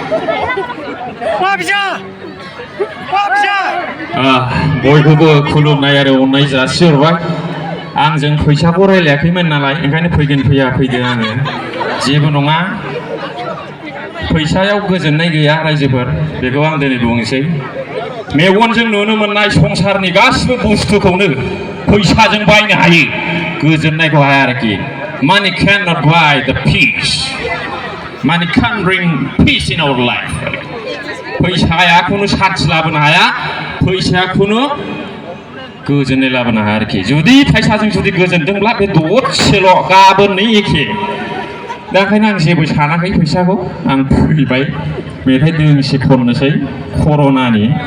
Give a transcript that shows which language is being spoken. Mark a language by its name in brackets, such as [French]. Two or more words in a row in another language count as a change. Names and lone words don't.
[Bodo] बयखौबो खुलुमनाय आरो अननाय जासिहरबाय आंजों फैसाखौ रायलायाखैमोन नालाय ओंखायनो फैगोन फैया फैदों आङो जेबो नङा फैसायाव गोजोननाय गैया रायजोफोर बेखौ आं दिनै बुंनोसै मेगनजों नुनो मोननाय संसारनि गासिबो बुस्थुखौनो फैसाजों बायनो हायो गोजोननायखौ हाया आरोखि [English] money cannot buy the peace money can't bring peace in our life [Bodo] फैसाया खुनु सान्थि लाबोनो हाया फैसाया खुनु गोजोननाय लाबोनो हाया आरोखि जुदि फैसाजों जुदि गोजोनदोंब्ला बे दसेल' गाबोननो एखे दा ओंखायनो आं जेबो सानाखै फैसाखौ आं फैबाय मेथाइ दोंसे खननोसै कर'नानि